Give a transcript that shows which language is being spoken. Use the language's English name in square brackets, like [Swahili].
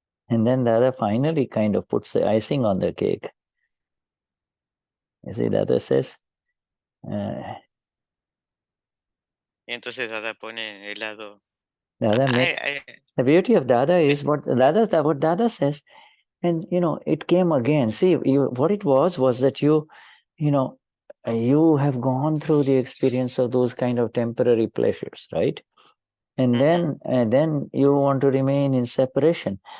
[English] And then Dada finally kind of puts the icing on the cake. You see, Dada says, [Spanish] Y entonces Dada pone helado. [English] Dada makes, the beauty of Dada is what Dada says, and it came again. See, what it was that you have gone through the experience of those kind of temporary pleasures, right? And then you want to remain in separation.